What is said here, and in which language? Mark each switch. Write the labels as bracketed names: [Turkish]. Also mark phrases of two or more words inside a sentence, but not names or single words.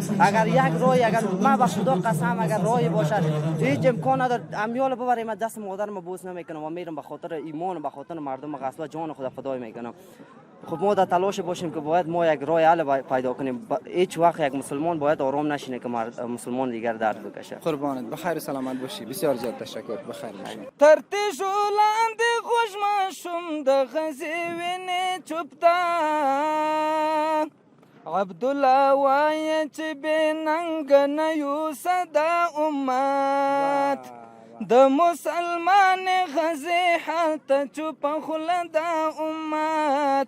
[Persian] اگر یک راهی، اگر ما به خدا قسم اگر راهی باشد هیچ امکان نداره امیال ببریم دست مادرم بوس نمیکنم و میرم به خاطر ایمان و به خاطر مردم غزوه جان خود فدای میکنم. خب ما در تلاش باشیم که باید ما یک راه حل پیدا کنیم. هیچ وقت یک مسلمان باید آرام نشینه که مسلمان دیگر درد بکشه. قربانت، بخیر و سلامت باشی. بسیار زیاد تشکر. بخیر باشی. [Pashto] ترتیش لاندې خوش ماشوم د غزې وینې چوپ ده عبدالله وایه چې بې ننګه نه یوسه دا امت د مسلمان غزې هلته چوپه خوله دا امت.